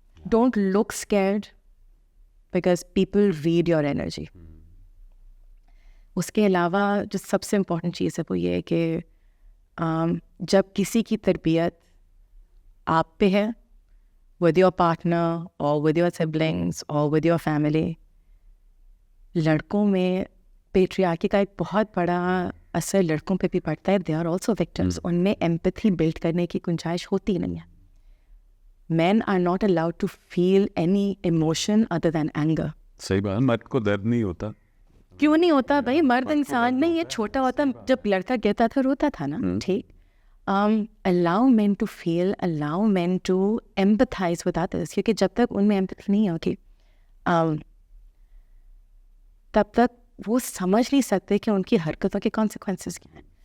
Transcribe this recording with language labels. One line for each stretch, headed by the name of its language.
English: Don't look scared because people read your energy.
Urdu: اس کے علاوہ جو سب سے امپورٹنٹ چیز ہے وہ یہ ہے کہ جب کسی کی تربیت آپ پہ ہے,
English: with your partner or with your siblings or with your family,
Urdu: لڑکوں میں پیٹریارکی کا ایک بہت بڑا اثر لڑکوں پہ بھی پڑتا ہے.
English: they are also victims.
Urdu: ان میں empathy build کرنے کی گنجائش ہوتی نہیں ہے.
English: Men are not allowed to feel any emotion other than anger.
Urdu: صحیح بات, مرد کو درد نہیں ہوتا. کیوں نہیں ہوتا بھائی؟ مرد انسان نہیں ہے, چھوٹا ہوتا جب لڑکا گرتا تھا روتا تھا نا, ٹھیک.
English: allow men to feel, allow men to empathize with others,
Urdu: کیونکہ جب تک ان میں empathy نہیں ہوگی تب تک وہ سمجھ نہیں سکتے کہ ان کی حرکتوں کے consequences کیا ہیں.